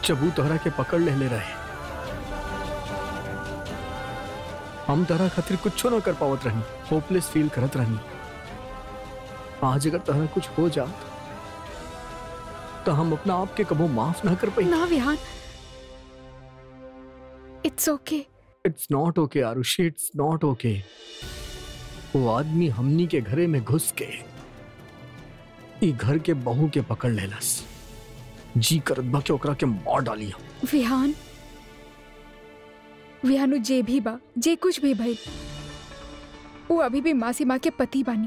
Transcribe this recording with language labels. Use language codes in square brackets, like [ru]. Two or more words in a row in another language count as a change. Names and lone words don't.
[bho] जब वो तोहरा के पकड़ ले रहे, हम तोहरा खातिर कुछ ना कर पावत रहनी, [en] hopeless feel [bho] करत रहनी। आज अगर तोहरा कुछ हो जात तो हम अपना आप के कबो माफ ना कर पाई। ना विहान, [en] It's okay. It's not okay आरुषि, it's not okay। [bho] वो आदमी हमनी के घरे में घुस के ई घर के बहू के पकड़ लेलस। जी करत बा के ओकरा के मार डाली। विहान, विहानु जे भी बा, जे कुछ भी भइल, वो अभी भी मासी माँ के पति बानी।